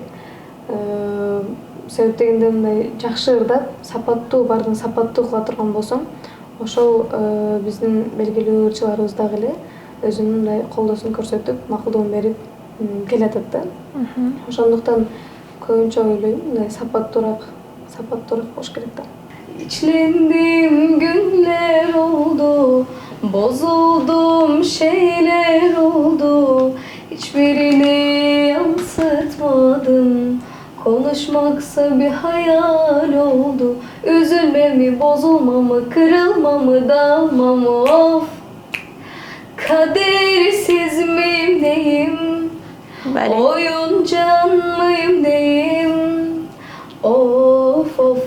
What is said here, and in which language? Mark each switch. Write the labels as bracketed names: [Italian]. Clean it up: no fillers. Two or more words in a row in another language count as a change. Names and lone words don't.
[Kyrgyz] Себеп дегенде мындай жакшы ырдап, сапаттуу баардыгын сапаттуу кыла турган болсоң, ошол биздин белгилүү ырчыларыбыз дагы эле өзүнүн мындай колдоосун көрсөтүп, макулдугун берип келатат да. Ошондуктан көбүнчө ойлойм, мындай сапаттуураак болуш керек да. [Turkish] İçlendim günler oldu, bozuldum şeyler oldu, hiçbirini yansıtmadım, konuşmaksa bir hayal oldu, üzülme mi, bozulma mı, kırılma mı, dağılma mı, of, kadersiz miyim neyim, oyuncağın mıyım neyim, of of.